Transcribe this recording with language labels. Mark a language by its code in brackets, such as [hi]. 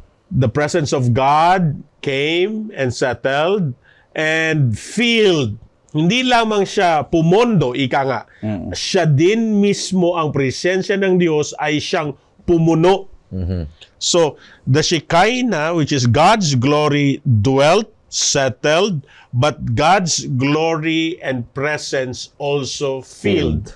[en] The presence of God came and settled and filled. [tl] Hindi lamang siya pumondo, ika nga. Siya din mismo, ang presensya ng Diyos ay siyang pumuno. [en] So, the Shekinah, which is God's glory, dwelt, settled, but God's glory and presence also filled.